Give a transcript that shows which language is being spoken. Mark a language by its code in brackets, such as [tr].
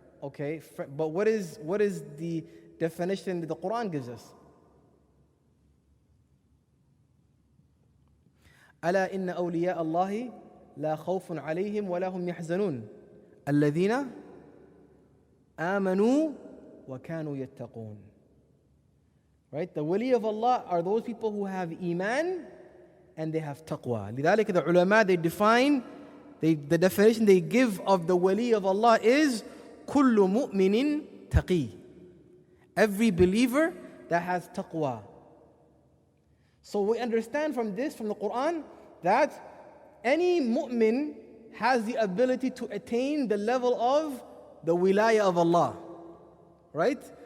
[en] Okay, but what is the definition that the Quran gives us? [ar] ألا إن أولياء الله لا خوف عليهم ولا هم يحزنون الذين آمنوا وكانوا يتقون. [en] Right? The wali of Allah are those people who have iman and they have taqwa. [ar] لذلك [en] the ulama, they define, the definition they give of the wali of Allah is [ar] كل مؤمن تقي. [en] Every believer that has taqwa. So we understand from this, from the Quran, that any mu'min has the ability to attain the level of the wilayah of Allah. Right?